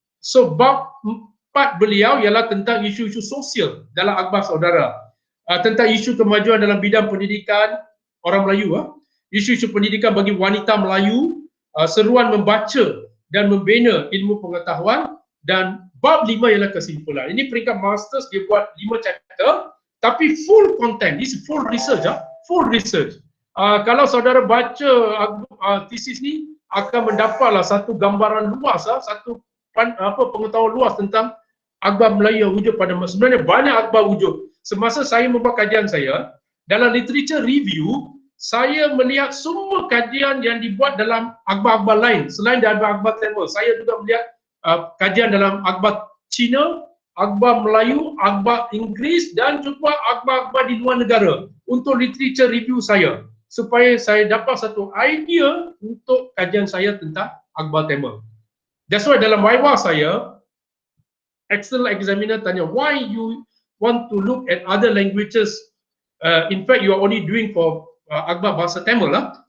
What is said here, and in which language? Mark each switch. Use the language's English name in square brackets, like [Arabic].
[Malay] So bab 4 beliau ialah tentang isu-isu sosial dalam akhbar saudara. Tentang isu kemajuan dalam bidang pendidikan orang Melayu, isu-isu pendidikan bagi wanita Melayu, seruan membaca dan membina ilmu pengetahuan, dan bab 5 ialah kesimpulan. Ini peringkat masters, dia buat 5 chapter tapi [English] full content. This is full research, full research. [Malay] Kalau saudara baca tesis ni akan mendapatlah satu gambaran luas, satu pengetahuan luas tentang akhbar Melayu yang wujud pada masa. Sebenarnya banyak akhbar wujud. Semasa saya membuat kajian saya, dalam literature review, saya melihat semua kajian yang dibuat dalam akhbar-akhbar lain selain dari akhbar Tamil. Saya juga melihat kajian dalam akhbar Cina, akhbar Melayu, akhbar Inggeris, dan juga akhbar-akhbar di luar negara untuk literature review saya, supaya saya dapat satu idea untuk kajian saya tentang akhbar Tamil. [English] That's why [Malay] dalam waywah saya, [English] external examiner [Malay] tanya, [English] why you want to look at other languages? In fact, you are only doing for [Malay] akhbar bahasa Tamil lah.